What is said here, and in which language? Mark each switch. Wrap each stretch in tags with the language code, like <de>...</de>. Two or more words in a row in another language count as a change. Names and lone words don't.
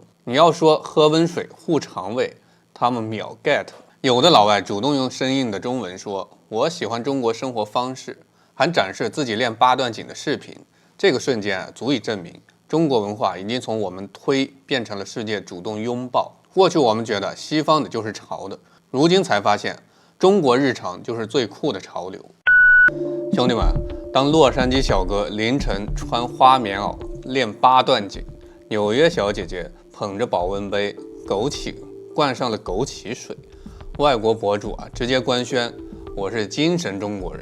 <zh>你要說喝溫水護腸胃，他們秒 get。有的老外主動用生硬的中文說：“我喜歡中國生活方式”，還展示自己練八段錦的視頻。這個瞬間足以證明中國文化已經從我們推變成了世界主動擁抱。過去我們覺得西方的就是潮的，如今才發現中國日常就是最酷的潮流。兄弟们，當洛杉磯小哥凌晨穿花棉襖練八段錦，紐約小姐姐捧着保溫杯枸杞灌上了枸杞水，外國博主直接官宣我是精神中國人。</zh>